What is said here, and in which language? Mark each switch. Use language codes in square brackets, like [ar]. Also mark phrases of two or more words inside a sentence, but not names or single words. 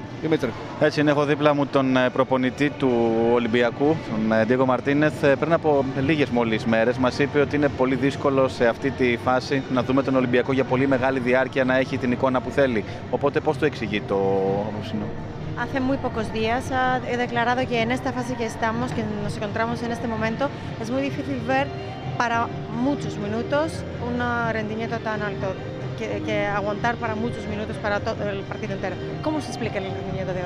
[el] Δημήτρη. Έτσι είναι, έχω δίπλα μου τον προπονητή του Ολυμπιακού, τον Ντίγκο Μαρτίνεθ. Πριν από λίγες μόλις μέρες μας είπε ότι είναι πολύ δύσκολο σε αυτή τη φάση να δούμε τον Ολυμπιακό για πολύ μεγάλη διάρκεια να έχει την εικόνα που θέλει. Οπότε πώς το εξηγεί το απόψινο? [es] Hace muy pocos días ha declarado que en esta fase que estamos, que nos encontramos en este momento, es muy difícil ver para muchos minutos un rendimiento tan alto, que aguantar para muchos minutos para todo el partido entero. ¿Cómo se explica el rendimiento de hoy?